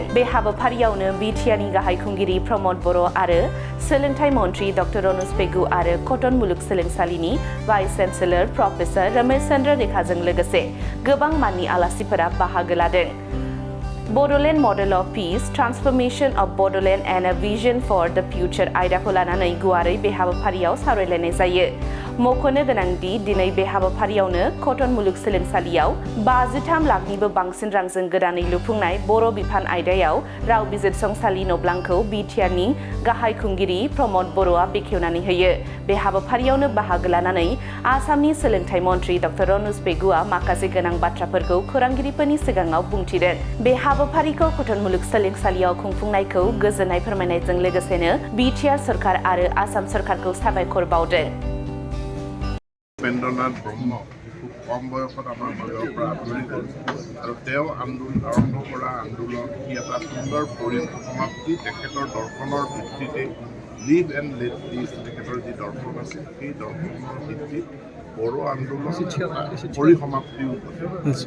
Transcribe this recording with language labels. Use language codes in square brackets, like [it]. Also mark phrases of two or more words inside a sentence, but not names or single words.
[brx] बे हाबाफारियावनो बिटिआरनि गाहाय खुंगिरि प्रमद बर' आरो सोलोंथाइ मन्त्रि डक्टर रनज पेगु आरो कटन मुलुगसोलोंसालिनि [en] vice chancellor [brx] प्रफेसर रमेश चन्द्र रेखाजों लोगोसे गोबां माननि आलासिफोरा बाहागो लादों। [en] Bodoland Model of Peace, Transformation of Bodoland and a Vision for the Future आयदाखौ लानानै गुवारै बे हाबाफारियाव सावरायलायनाय जायो। [brx] मख'नो गोनांदि दिनै बे हाबाफारियावनो कटन मुलुगसोलोंसालियाव 53 लाखनिबो बांसिन रांजों गोदानै लुफुंनाय बर' बिफान आयदायाव राव बिजिरसंसालि नब्लांखौ बिटिआरनि गाहाय खुंगिरि प्रमद बर'आ बेखेवनानै होयो। बे हाबाफारियावनो बाहागो लानानै आसामनि सोलोंथाइ मन्त्रि डक्टर रनज पेगुआ माखासे गोनां बाथ्राफोरखौ खौरांगिरिफोरनि सिगाङाव बुंथिदों। बे हाबाफारिखौ कटन मुलुगसोलोंसालियाव खुंफुंनायखौ गोजोननाय फोरमायनायजों लोगोसेनो बिटिआर सरकार आरो आसाम सरकारखौ साबायखर बावदों। [as] उपेन्द्रनाथ ब्रह्ম খুব কম বয়সত আমাৰ মাজৰ পৰা আঁতৰি গ'ল আৰু তেওঁ আৰম্ভ কৰা আন্দোলন ই এটা সুন্দৰ পৰিসমাপ্তি। তেখেতৰ দৰ্শনৰ ভিত্তিতে [en] live and let live, [as] তেখেতৰ যি দৰ্শন আছিল সেই দৰ্শনৰ ভিত্তিত বড়ো আন্দোলন পৰিসমাপ্তিও ঘটে।